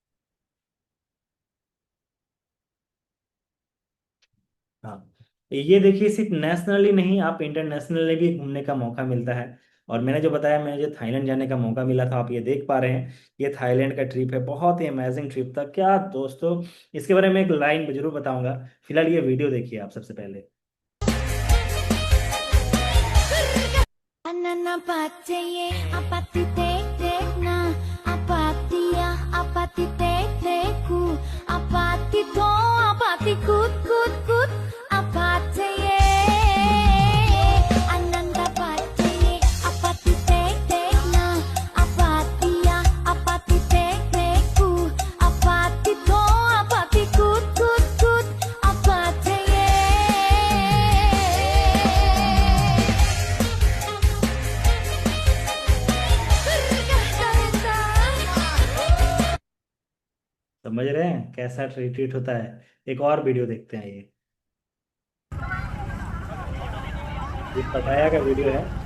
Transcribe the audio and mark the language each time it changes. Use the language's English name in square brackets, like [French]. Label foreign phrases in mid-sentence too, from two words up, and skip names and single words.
[Hindi] हाँ, ये देखिए, सिर्फ नेशनली नहीं, आप इंटरनेशनली भी घूमने का मौका मिलता है। और मैंने जो बताया, मुझे थाईलैंड जाने का मौका मिला था, आप ये देख पा रहे हैं, ये थाईलैंड का ट्रिप है। बहुत ही [English] amazing trip [Hindi] था क्या दोस्तों। इसके बारे में एक लाइन जरूर बताऊंगा। फिलहाल ये वीडियो देखिए आप सबसे पहले। Anana patseye apati tek tek na apati ya apati tek tek ku apati to apati kut kut kut apateye ananda patseye apati tek tek na apati ya apati tek tek ku apati to apati kut kut kut apateye समझ रहे हैं कैसा ट्रीट होता है। एक और वीडियो देखते हैं। ये पटाया का वीडियो है।